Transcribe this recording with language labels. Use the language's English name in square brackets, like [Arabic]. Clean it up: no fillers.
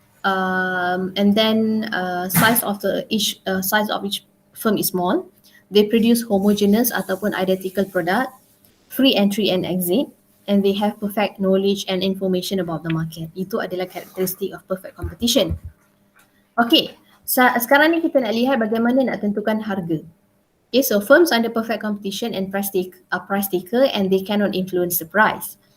[English] And then size of each firm is small. They produce homogeneous ataupun identical product, free entry and exit, and they have perfect knowledge and information about the market. [Malay] Itu adalah karakteristik of perfect competition. Okay, sekarang ni kita nak lihat bagaimana nak tentukan harga. [English] Okay, so firms under perfect competition and price taker and they cannot influence the price.